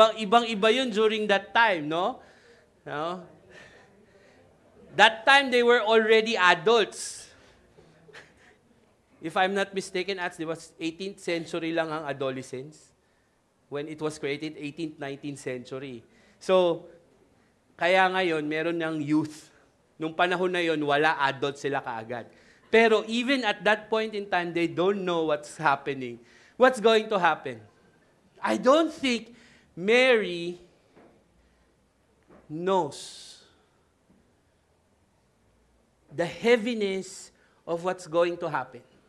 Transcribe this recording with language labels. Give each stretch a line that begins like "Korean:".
Filipino: Ibang-iba yun during that time, no? No?
English: That time, they were already adults. If I'm not mistaken, it was 18th century lang ang adolescence. When it was created, 18th, 19th century.
Filipino: So, kaya ngayon, meron ng youth. Nung panahon na yon, wala adult sila kaagad.
English: Pero even at that point in time, they don't know what's happening. What's going to happen? I don't think Mary knows the heaviness of what's going to happen.